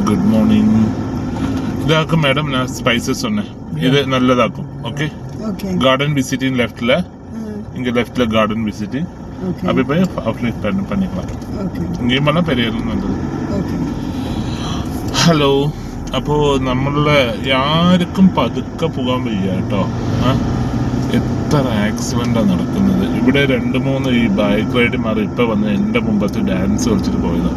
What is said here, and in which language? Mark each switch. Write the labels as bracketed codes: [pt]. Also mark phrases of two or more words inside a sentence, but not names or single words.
[ml] മോർണിംഗ്. ഇതാക്കും മാഡം, ഞാൻ സ്പൈസஸ் சொன்னேன். [ta] இது நல்லதாக்கும். ஓகே [en] garden visiting [ta] லெஃப்ட்ல, இங்க லெஃப்ட்ல [en] garden visiting. [ta] அப்படி போய் அப்டேட் பண்ணிக்கலாம். இங்கேயும் பண்ணാൽ [ml] പെരിയറിലും നല്ലത്. ഹലോ. അപ്പോൾ നമ്മളെ ആർക്കും പതുക്കെ പോകാൻ വയ്യ കേട്ടോ. എത്ര ആക്സിഡൻ്റാണ് നടക്കുന്നത് ഇവിടെ. 2-3 ഈ ബൈക്ക് റൈഡർമാർ ഇപ്പം വന്ന് എൻ്റെ മുമ്പത്ത് ഡാൻസ് കളിച്ചിട്ട് പോയതാണ്.